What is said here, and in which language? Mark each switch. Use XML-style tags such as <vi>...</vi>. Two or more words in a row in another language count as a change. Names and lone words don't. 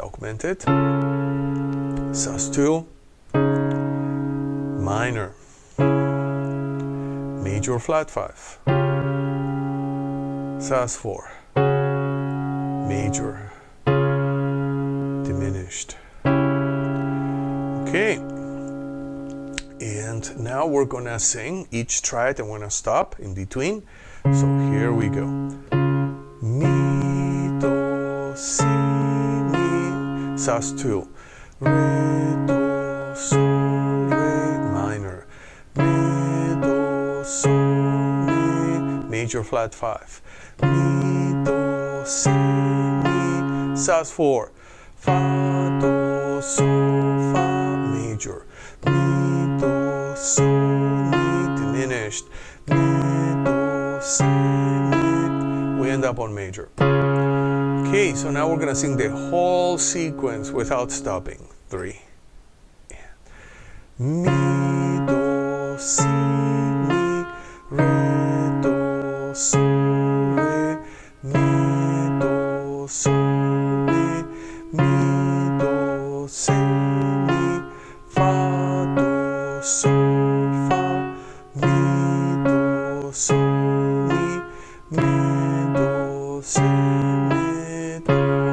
<en>Augmented, sus2, minor, major flat 5, sus4, major, diminished. Okay, and now we're gonna sing each triad. I'm gonna stop in between. So here we go. Mi, do, si, mi, sus2, re, do, sol, re, minor, mi, do, sol, mi, major flat 5, mi, do, si, mi, sus4, fa, do, sol, fa, major. Mi, do, sol, mi, diminished. Mi, do, si, mi. We end up on major. Okay, so now we're gonna sing the whole sequence without stopping. 3. Mi, do, si, mi, re, do, sol, re, mi, do, sol, mi, mi, do, si, mi, fa, do, sol, fa, mi, do, sol, mi, mi, do, si, mi, do.</en>